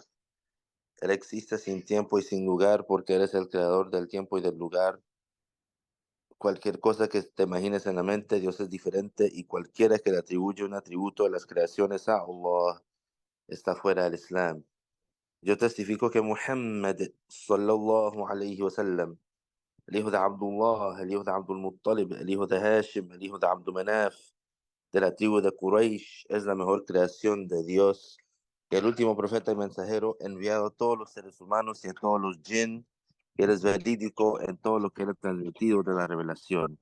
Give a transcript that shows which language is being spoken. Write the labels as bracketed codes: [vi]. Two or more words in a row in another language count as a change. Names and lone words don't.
[es] Él existe sin tiempo y sin lugar porque Él es el creador del tiempo y del lugar. Cualquier cosa que te imagines en la mente, Dios es diferente y cualquiera que le atribuye un atributo de las creaciones a Allah está fuera del Islam. Yo testifico que Muhammad [ar] صلى الله عليه وسلم, [es] el hijo de Abdullah, el hijo de Abdul Muttalib, el hijo de Hashim, el hijo de Abdul Manaf, de la tribu de Quraysh, es la mejor creación de Dios, que el último profeta y mensajero enviado a todos los seres humanos y a todos los jinn, que él es verídico en todo lo que él ha transmitido de la revelación.